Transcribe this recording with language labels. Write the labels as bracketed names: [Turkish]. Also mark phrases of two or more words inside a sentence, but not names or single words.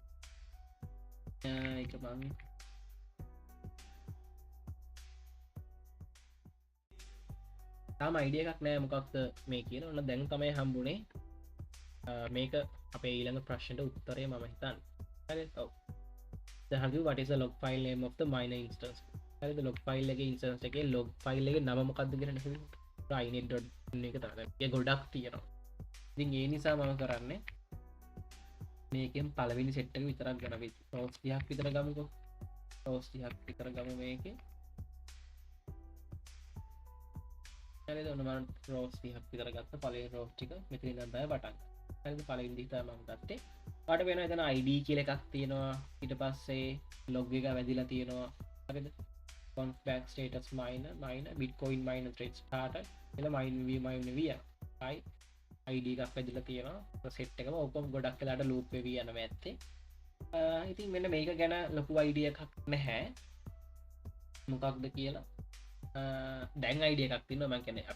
[Sinhala] ඒක මම තාම අයිඩියා එකක් නෑ මොකක්ද මේ කියලා ඔන්න දැන් තමයි හම්බුනේ මේක අපේ ඊළඟ ප්‍රශ්නට උත්තරේ මම හිතන්නේ හරි ඔව් දැන් [English] what is the log file name of the miner instance [Sinhala] හරිද [English] log file [Sinhala] එකේ instance එකේ [English] log file [Sinhala] එකේ නම මොකක්ද කියලා නේද inet.conf එක තමයි ඒක ගොඩක් තියෙනවා ඉතින් ඒ නිසා මම කරන්නේ මේකෙන් පළවෙනි සෙට් එක විතරක් ගන්න අපි rows 30ක් විතර ගමුකෝ rows 30ක් විතර ගමු මේකේ හරිද ඔන්න මම rows 30ක් විතර ගත්ත පළවෙනි row ටික මෙතන ඉඳන් තමයි පටන් ගන්න හරිද පළවෙනි දි තමයි මම ගත්තේ ඔයාලට වෙනවා එතන id කියලා එකක් තියෙනවා ඊට පස්සේ log එක වැදිලා තියෙනවා හරිද [English] conf back status miner bitcoin miner thread started [Sinhala] එල mine v id එකක් වැදිලා තියෙනවා සෙට් එකම ඔක්කොම ගොඩක් වෙලාට ලූප් වෙවි යනවා ඇත්තේ ඉතින් මෙන්න මේක ගැන ලොකු අයිඩියා එකක් නැහැ මොකක්ද කියලා දැන් අයිඩියා එකක් තියෙනවා මම කියන්නේ